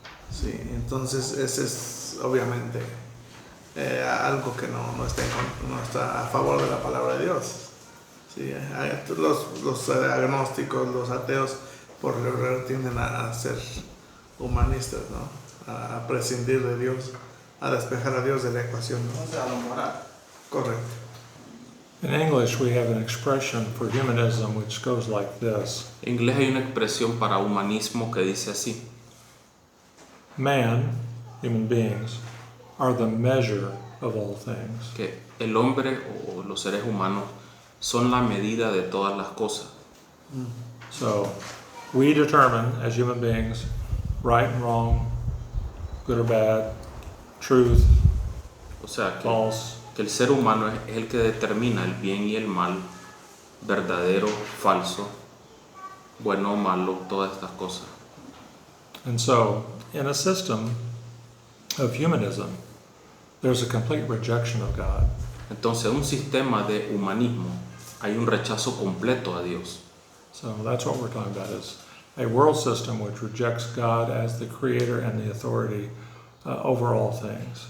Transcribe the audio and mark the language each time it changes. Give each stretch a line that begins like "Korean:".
Spanish: Sí, entonces ese es obviamente algo que no está a favor de la palabra de Dios. Sí, los agnósticos, los ateos, por lo regular tienden a ser humanistas, ¿no? A prescindir de Dios, a despejar a Dios de la ecuación, ¿no? O sea, lo moral. Correcto.
English: In English, we have an expression for humanism which goes like this.
Spanish: En inglés hay una expresión para humanismo que dice así:
English: Man, human beings, are the measure of all things.
Spanish: que el hombre o los seres humanos son la medida de todas las cosas.
English: So, we determine as human beings right and wrong, good or bad, truth,
Spanish: O sea,
English: false.
Spanish: que el ser humano es el que determina el bien y el mal, verdadero, falso, bueno o malo, todas estas cosas.
English: And so, in a system of humanism, there's a complete rejection of God.
Spanish: Entonces, en un sistema de humanismo hay un rechazo completo a Dios.
English: So that's what we're talking about, is a world system which rejects God as the creator and the authority over all things.